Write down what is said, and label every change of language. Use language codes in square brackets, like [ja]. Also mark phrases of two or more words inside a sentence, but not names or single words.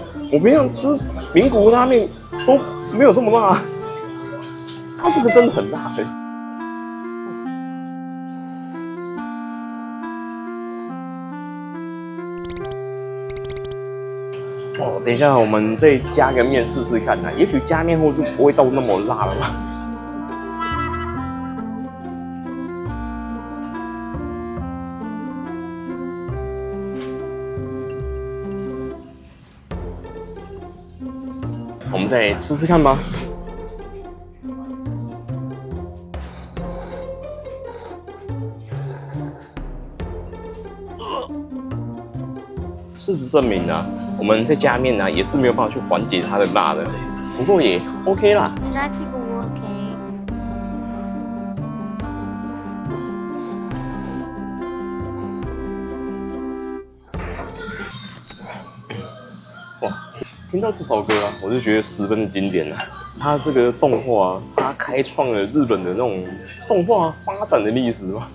[zh] 我平常吃名古屋拉麵都沒有這麼辣，它這個真的很辣哎！哦，等一下，我們再加個麵試試看吶，也許加麵後就不會到那麼辣了吧。我們再吃吃看吧。事實證明啊，我們再加麵啊，也是沒有辦法去緩解它的辣的。不過也 OK 啦。哇！聽到這首歌啊，我就覺得十分的經典啊。它這個動畫啊，它開創了日本的那種動畫發展的歷史吧。